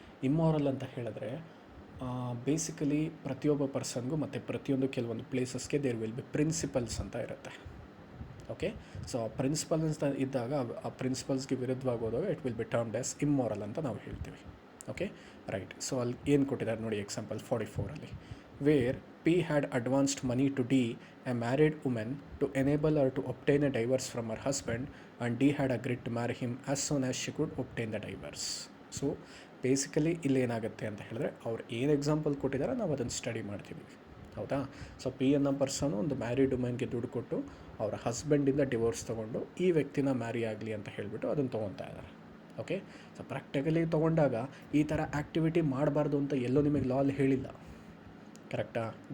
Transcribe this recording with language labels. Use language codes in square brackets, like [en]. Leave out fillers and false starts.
[kn] Immoral ಅಂತ ಹೇಳಿದ್ರೆ basically ಪ್ರತಿಯೊಬ್ಬ ಪರ್ಸನ್ಗೂ ಮತ್ತು ಪ್ರತಿಯೊಂದು ಕೆಲವೊಂದು ಪ್ಲೇಸಸ್ಗೆ [en] there will be principles [kn] ಅಂತ ಇರುತ್ತೆ. ಓಕೆ. ಸೊ ಆ ಪ್ರಿನ್ಸಿಪಲ್ಸ್ ಇದ್ದಾಗ ಆ ಪ್ರಿನ್ಸಿಪಲ್ಸ್ಗೆ ವಿರುದ್ಧವಾಗಿ ಹೋದಾಗ [en] it will be termed as immoral [kn] ಅಂತ ನಾವು ಹೇಳ್ತೀವಿ. [en] Okay. Right. [kn] ಸೊ ಅಲ್ಲಿ ಏನು ಕೊಟ್ಟಿದ್ದಾರೆ ನೋಡಿ, [en] Example 44 where P had advanced money to D, a married woman, to enable her to obtain a divorce from her husband, and D had agreed to marry him as soon as she could obtain the divorce. [kn] So basically ಇಲ್ಲಿ ಏನಾಗುತ್ತೆ ಅಂತ ಹೇಳಿದ್ರೆ ಅವ್ರು ಏನು example ಕೊಟ್ಟಿದ್ದಾರೆ ನಾವು ಅದನ್ನು study ಮಾಡ್ತೀವಿ. ಹೌದಾ. ಸೊ ಪಿ ಅನ್ನೋ ಪರ್ಸನು ಒಂದು ಮ್ಯಾರಿಡ್ ವುಮೆನ್ಗೆ ದುಡ್ಡು ಕೊಟ್ಟು ಅವರ ಹಸ್ಬೆಂಡಿಂದ ಡಿವೋರ್ಸ್ ತೊಗೊಂಡು ಈ ವ್ಯಕ್ತಿನ ಮ್ಯಾರಿ ಆಗಲಿ ಅಂತ ಹೇಳಿಬಿಟ್ಟು ಅದನ್ನು ತೊಗೊತಾ ಇದ್ದಾರೆ. ಓಕೆ. ಸೊ ಪ್ರಾಕ್ಟಿಕಲಿ ತೊಗೊಂಡಾಗ ಈ ಥರ ಆ್ಯಕ್ಟಿವಿಟಿ ಮಾಡಬಾರ್ದು ಅಂತ ಎಲ್ಲೂ ನಿಮಗೆ ಲಾ ಅಲ್ಲಿ ಹೇಳಿಲ್ಲ. ಕರೆಕ್ಟಾ.